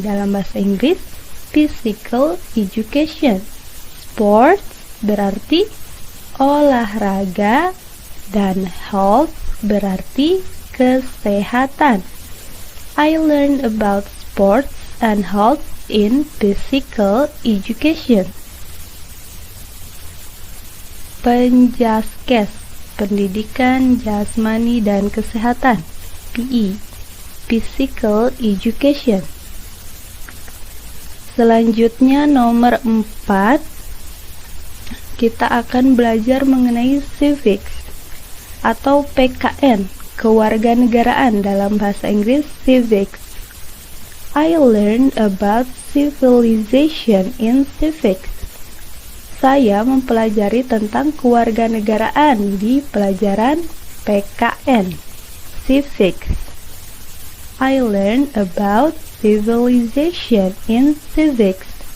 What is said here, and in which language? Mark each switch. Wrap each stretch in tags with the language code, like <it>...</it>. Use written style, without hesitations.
<id>Dalam bahasa Inggris, physical education. Sports berarti olahraga dan health berarti kesehatan.</id> <en>I learn about sports and health in physical education.</en> <id>Penjaskes, pendidikan jasmani dan kesehatan, PE, physical education. Selanjutnya nomor 4, kita akan belajar mengenai civics atau PKN, kewarganegaraan. Dalam bahasa Inggris, civics.</id> <en>I learned about civilization in civics.</en> <id>Saya mempelajari tentang kewarganegaraan di pelajaran PKN, civics.</id> <en>I learned about civilization in civics.</en>